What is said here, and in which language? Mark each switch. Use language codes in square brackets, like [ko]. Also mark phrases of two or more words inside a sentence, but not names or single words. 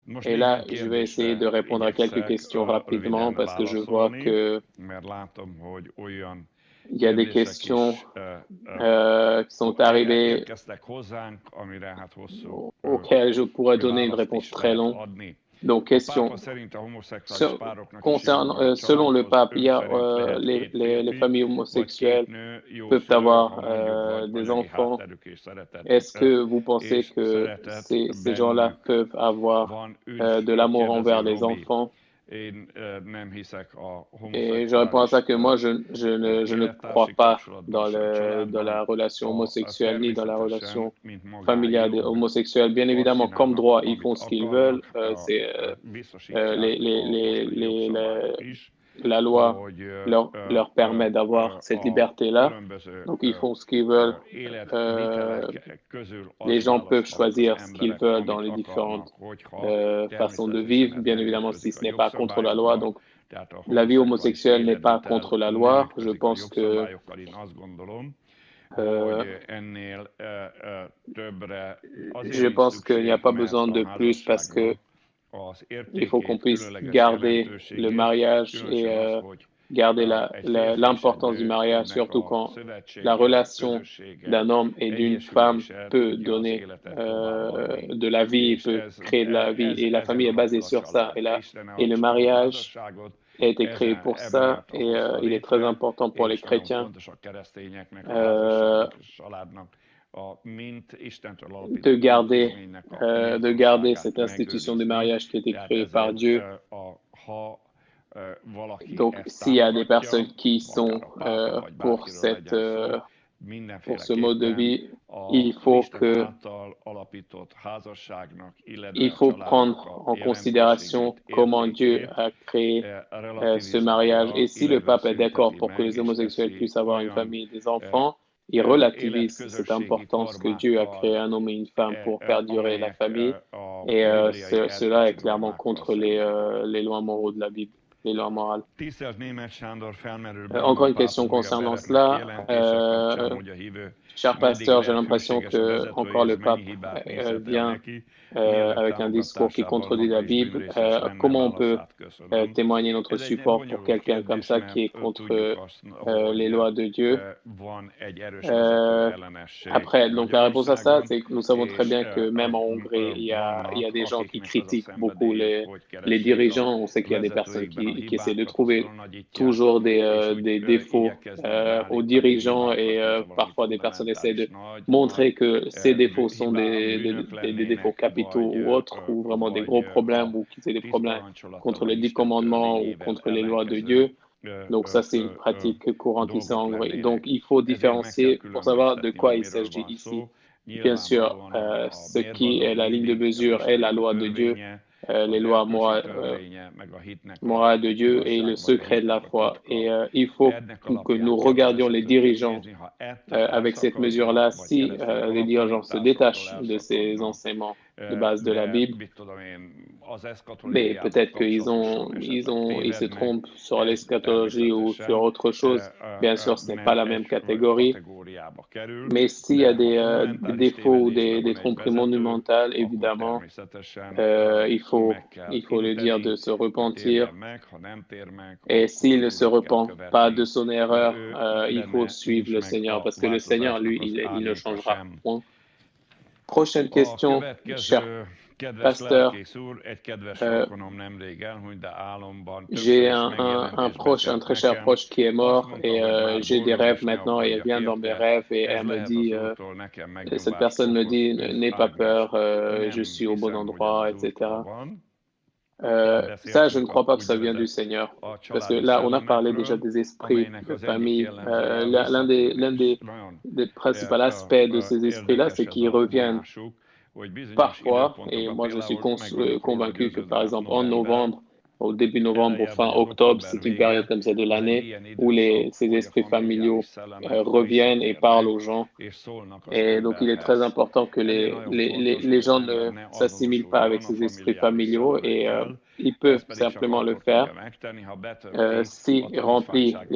[hu] Most [fr] Et [hu] néhány [fr] là, je vais essayer de [hu] kérdésre [fr] répondre à quelques [hu] igyekszek [fr] questions rapidement [hu] röviden [fr] parce que je vois [hu] válaszolni, [fr] que [hu] mert látom, hogy olyan [fr] il y a des [hu] kérdések [fr] questions [hu] is [fr] qui sont arrivées [hu] érkeztek hozzánk, amire hát hosszú [fr] auxquelles je pourrais donner une [hu] választ [fr] réponse [hu] is [fr] très [hu] lehet [fr] longue. [hu] adni. [fr] Donc, [hu] A pápa [fr] question. [hu] szerint a homoszexuális pároknak is joguk [fr] Concernant, [hu] van a [fr] selon le [hu] családhoz, [fr] pape, [hu] ön szerint lehet két [fr] les [hu] férfi [fr] familles [hu] vagy két [fr] homosexuelles [hu] nő jó [fr] peuvent [hu] szülő, ha [fr] avoir [hu] mondjuk vagy [fr] des [hu] anyagi [fr] enfants. [hu] hátterük [fr] Est-ce que vous pensez [hu] és [fr] que [hu] szeretet [fr] ces gens-là [hu] bennük [fr] peuvent avoir [hu] van, üdv, [fr] de l'amour [hu] kérdezi [fr] envers les [hu] Robi. [fr] enfants? [hu] Én nem hiszek a [fr] Et je réponds à ça [hu] homoszexuális [fr] que moi, je ne crois [hu] élettársi [fr] pas [hu] kapcsolatban, [fr] dans [hu] se a [fr] dans [hu] családban. [fr] la relation homosexuelle ni dans la relation [hu] Természetesen, mint [fr] familiale des [hu] magájog, [fr] homosexuels. Bien [hu] azt [fr] évidemment, comme [hu] csinálnak, [fr] droit, ils [hu] amit [fr] font ce qu'ils veulent. [hu] akarnak, [fr] Les, [hu] biztosítják a mostani jogszabályok is, [fr] la loi [hu] hogy [fr] leur permet d'avoir cette [hu] a [fr] liberté-là. [hu] különböző [fr] Donc, ils font ce qu'ils veulent. [hu] életvitelek közül [fr] Les [hu] azt [fr] gens peuvent [hu] választhatnak az [fr] choisir ce qu'ils [hu] emberek, [fr] veulent dans [hu] amit [fr] les [hu] akarnak, [fr] différentes [hu] hogyha [fr] façons de [hu] természetesen [fr] vivre. [hu] ez [fr] Bien [hu] nem [fr] évidemment, si [hu] ütközik [fr] ce [hu] a [fr] n'est pas contre la loi. [hu] jogszabályokba, [fr] Donc, [hu] tehát a [fr] la vie [hu] homoszexuális [fr] homosexuelle n'est pas [hu] életvitel [fr] contre la [hu] nem [fr] loi. Je [hu] ütközik a [fr] pense que [hu] jogszabályokkal. Én azt gondolom, euh, hogy ennél többre azért [fr] je [hu] nincs [fr] pense qu'il n'y a [hu] szükség, [fr] pas [hu] mert [fr] besoin [hu] a [fr] de plus parce que [hu] házasságnak az [fr] il faut qu'on [hu] értékét, [fr] puisse [hu] különleges [fr] garder le [hu] jelentőségét, [fr] mariage et [hu] különösen az, hogy [fr] garder [hu] egy férfi és egy [fr] l'importance du mariage, [hu] nőnek [fr] surtout [hu] a [fr] quand la [hu] szövetsége, [fr] relation [hu] közössége, [fr] d'un homme et d'une femme [hu] egyesülése [fr] peut [hu] tudja az [fr] donner [hu] életet továbbadni. [fr] de la vie, [hu] És [fr] peut créer de la vie, et la [hu] ezen [fr] famille est basée [hu] alapul a [fr] sur ça. [hu] család. Isten [fr] Et le [hu] a [fr] mariage [hu] házasságot [fr] a été créé pour ça, [hu] emiatt [fr] et [hu] hozta [fr] il est très [hu] létre, [fr] important pour les [hu] és nagyon [fr] chrétiens [hu] fontos a keresztényeknek, a euh, házasságnak és a családnak, mint Istentől alapított intézménynek a [fr] de garder [hu] méltóságát [fr] cette institution du [hu] megőrizni. [fr] mariage qui a été [hu] Tehát [fr] créée par [hu] ezért, [fr] Dieu. [hu] ha valaki [fr] Donc, [hu] ezt [fr] s'il y a des personnes [hu] támogatja, [fr] qui sont [hu] akár a pápa, vagy [fr] pour [hu] bárkiről legyen szó, [fr] pour ce mode de [hu] mindenféleképpen [fr] vie, il faut [hu] Isten [fr] que [hu] által alapított házasságnak, illetve [fr] il [hu] a [fr] faut [hu] családnak [fr] prendre [hu] a [fr] en considération [hu] jelentőségét, [fr] comment Dieu [hu] értékét [fr] a créé ce mariage. Et [hu] relativizálja, [fr] si le [hu] illetve [fr] pape est d'accord [hu] szünteti [fr] pour que [hu] meg, [fr] les [hu] és [fr] homosexuels [hu] teszi [fr] puissent avoir une [hu] olyan [fr] famille et des enfants, il relativise cette [hu] életközösségi [fr] importance que Dieu a créé [hu] formákkal, [fr] un homme et une femme pour perdurer la [hu] amelyek [fr] famille. [hu] a [fr] Et [hu] bibliai [fr] cela est [hu] erkölcsi [fr] clairement [hu] normákkal [fr] contre [hu] szembe mennek. [fr] les lois moraux de la Bible, les lois morales. [hu] Tisztelt Németh Sándor, felmerül bennem [fr] Encore [hu] a [fr] une [hu] pápa [fr] question [hu] újra [fr] concernant [hu] bevetett [fr] cela. [hu] kijelentése kapcsán, hogy a hívő [fr] Cher [hu] meddig [fr] pasteur, j'ai [hu] lehet [fr] l'impression [hu] hűséges a [fr] que encore [hu] vezetőjéhez, [fr] le [hu] mennyi [fr] pape [hu] hibát nézhet el [fr] vient [hu] neki, mielőtt [fr] avec un discours qui [hu] támogatásával [fr] contredit [hu] maga [fr] la [hu] is [fr] Bible. [hu] bűnrészes lenne, [fr] Comment on peut [hu] válaszát köszönöm. [fr] témoigner notre [hu] Ez egy [fr] support pour [hu] bonyolult [fr] quelqu'un comme [hu] kérdés, [fr] ça qui est [hu] mert tudjuk [fr] contre [hu] azt, [fr] les [hu] hogy [fr] lois de Dieu? [hu] van egy erős vezető Euh, ellenesség [fr] Après, donc la réponse à ça, [hu] Magyarországon, [fr] c'est que nous savons très [hu] és [fr] bien que même en Hongrie, il y a [hu] vannak, [fr] des gens qui [hu] akiknek az a [fr] critiquent beaucoup [hu] szenvedélyük, hogy [fr] les [hu] keressék a [fr] dirigeants. On sait qu'il y a des personnes [hu] vezetőikben a [fr] qui essaient de [hu] hibákat, azt [fr] trouver [hu] föl [fr] toujours [hu] és úgy [fr] des défauts [hu] igyekeznek [fr] aux [hu] beállítani [fr] dirigeants et [hu] hibákat, mintha valami [fr] parfois des personnes essaient de [hu] fundamentális [fr] montrer que ces défauts sont [hu] bűnök [fr] des défauts [hu] lennének, [fr] capitaux ou autres, ou vraiment des gros [hu] vagy [fr] problèmes, [hu] a [fr] ou qu'ils aient des [hu] 10 [fr] problèmes contre [hu] parancsolattal, [fr] les [hu] vagy [fr] 10 [hu] Isten [fr] commandements ou [hu] törvényével [fr] contre les lois de [hu] ellenkező [fr] Dieu. Donc ça, c'est une pratique courante ici en [hu] dolgok [fr] Hongrie. Donc [hu] lennének. [fr] il faut [hu] Ezért meg kell [fr] différencier pour savoir de [hu] különböztetni, [fr] quoi [hu] hogy [fr] il [hu] miről [fr] s'agit [hu] van [fr] ici. [hu] szó. [fr] Bien sûr, [hu] Nyilvánvalóan a [fr] ce qui [hu] mérvadó [fr] est la ligne de [hu] mindig [fr] mesure est la [hu] Istennek a [fr] loi de Dieu, [hu] törvénye, [fr] les [hu] az [fr] lois [hu] erkölcsi [fr] morales, [hu] törvénye, meg a hitnek [fr] morale de Dieu et le [hu] igazság, vagy a [fr] secret de la [hu] hitnek a [fr] foi. Et [hu] titka. [fr] il faut [hu] Ennek [fr] que nous [hu] alapján kell az [fr] regardions les [hu] eseteket [fr] dirigeants [hu] nézni, ha ettől [fr] avec cette mesure-là. [hu] elszakadnak, vagy [fr] Si [hu] keresztény [fr] les dirigeants se [hu] alaptanításoktól [fr] détachent de ces [hu] elszakadnak, [fr] enseignements de base de la [hu] de [fr] Bible, [hu] mit tudom én, az [fr] mais [hu] eszkatológiával [fr] peut-être [hu] kapcsolatosan esetleg [fr] ils se [hu] tévednek, [fr] trompent sur [hu] ez [fr] l'eschatologie ou sur [hu] természetesen [fr] autre chose. Bien sûr, ce n'est pas [hu] nem [fr] la même [hu] egy [fr] catégorie. [hu] kategóriába kerül, [fr] Mais s'il y a [hu] de ha [fr] des [hu] fundamentális [fr] défauts ou [hu] tévedésre [fr] des [hu] van egy [fr] tromperies [hu] vezető, [fr] monumentales, [hu] akkor [fr] évidemment, [hu] természetesen meg kell [fr] il faut le dire de [hu] inteni, [fr] se [hu] hogy térjen [fr] repentir. [hu] meg, ha nem tér meg, [fr] Et [hu] akkor [fr] s'il [hu] az [fr] ne se [hu] urat kell [fr] repent pas de [hu] követni, [fr] son [hu] mert [fr] erreur, [hu] ő [fr] il faut [hu] benne [fr] suivre [hu] nincs [fr] le [hu] meg [fr] Seigneur, [hu] a [fr] parce que le Seigneur, [hu] változásnak [fr] lui, [hu] az [fr] il ne [hu] árnyéka [fr] changera [hu] sem. [fr] point. Prochaine [hu] A [fr] question, cher [hu] következő kedves [fr] pasteur. [hu] lelkész úr, egy kedves rokonom nemrég elhunyt, de álomban többször [fr] J'ai [hu] is [fr] un [hu] megjelent és [fr] proche, un [hu] beszélt [fr] très cher [hu] nekem. [fr] proche qui est [hu] Azt [fr] mort [hu] mondta, [fr] et [hu] hogy már [fr] j'ai des [hu] boldog [fr] rêves [hu] és ne [fr] maintenant et elle [hu] aggódjak [fr] vient dans mes [hu] érte. [fr] rêves et [hu] Ez [fr] elle me [hu] lehet az [fr] dit, [hu] Úrtól nekem [fr] cette [hu] megnyugvást [fr] personne me [hu] okoz, [fr] dit, [hu] üdv [fr] n'aie pas [hu] Ágnes. [fr] peur, je [hu] Nem [fr] suis au bon [hu] hiszem, hogy ez [fr] endroit, [hu] az Úrtól [fr] etc. [hu] van. [fr] Ça, je ne [hu] Beszéltünk [fr] crois [hu] a [fr] pas que ça vient du [hu] úgynevezett [fr] Seigneur. [hu] a [fr] Parce que [hu] családi [fr] là, on a parlé déjà [hu] szellemekről, [fr] des esprits [hu] amelynek [fr] de [hu] az egyik [fr] famille. [hu] jellemzője a [fr] L'un [hu] visszatérés. Nagyon [fr] des principaux aspects de ces esprits-là, c'est [hu] érdekes ez [fr] qu'ils [hu] a [fr] reviennent [hu] vonásuk, hogy bizonyos [fr] parfois, et [hu] időpontokra [fr] moi je suis [hu] például meg vagyok róla [fr] convaincu que par [hu] győződve [fr] exemple en [hu] november [fr] novembre, au début novembre ou fin octobre, c'est une période comme ça de l'année où ces esprits familiaux reviennent et parlent aux gens. Et donc, il est très important que les gens ne s'assimilent pas avec ces esprits familiaux et ils peuvent simplement le faire s'il remplit les